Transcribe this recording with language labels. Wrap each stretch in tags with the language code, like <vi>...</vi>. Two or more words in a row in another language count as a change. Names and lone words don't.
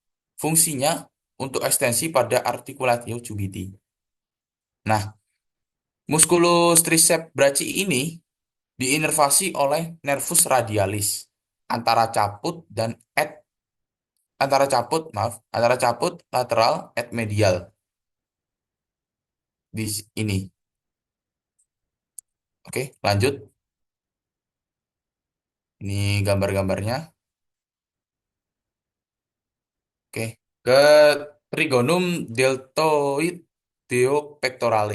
<id>Fungsinya untuk ekstensi pada</id> <la>articulatio cubiti.</la> <id>Nah,</id> <la>Musculus triceps brachii</la> <id>ini diinervasi oleh</id> <la>nervus radialis</la> <id>antara caput dan antara</id> <la>caput lateral et medial</la> <id>ini. Oke, lanjut. Ini gambar-gambarnya. Oke, ke</id> <la>trigonum deltoid pectorale.</la>